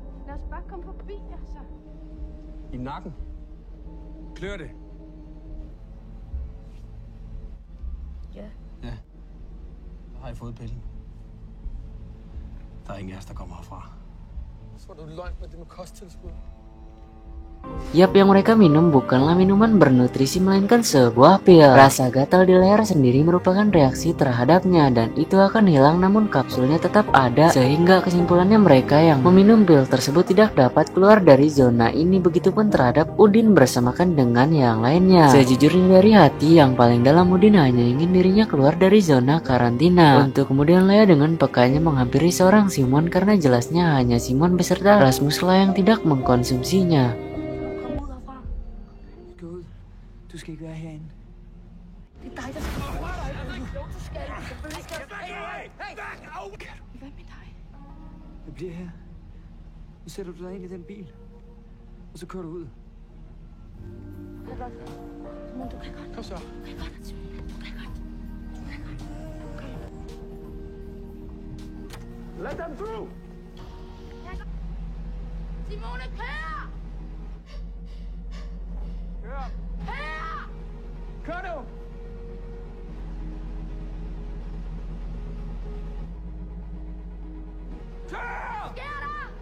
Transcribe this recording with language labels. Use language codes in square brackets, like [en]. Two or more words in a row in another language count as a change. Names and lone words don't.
[da] Lad os bare komme forbi, altså. I nakken. Klør det. Ja. Ja. Så har I fået pillen. Der er ingen af os, der kommer herfra. Så var du løgn med det med kosttilskud. [id] Yap, yang mereka minum bukanlah minuman bernutrisi melainkan sebuah pil. Rasa gatal di leher sendiri merupakan reaksi terhadapnya dan itu akan hilang, namun kapsulnya tetap ada, sehingga kesimpulannya mereka yang meminum pil tersebut tidak dapat keluar dari zona ini. Begitupun terhadap Udin bersamakan dengan yang lainnya. Sejujurnya dari hati yang paling dalam, Udin hanya ingin dirinya keluar dari zona karantina. Untuk kemudian Lea dengan pekanya menghampiri seorang Simon karena jelasnya hanya Simon beserta Rasmuslah yang tidak mengkonsumsinya. [da] Du skal ikke være herinde. Det er dig, der skal komme. Jo, du skal. Selvfølgelig skal du. Hvad med dig? Jeg bliver her. Så sætter du dig ind i den bil. Og så kører du ud. Du kan godt. Men du kan godt. Kom så. Du kan godt. Du kan godt. Du kan godt. [en] Let them through! [da] Simone, kør! Kør! Kør! Kør nu! Hvad sker der?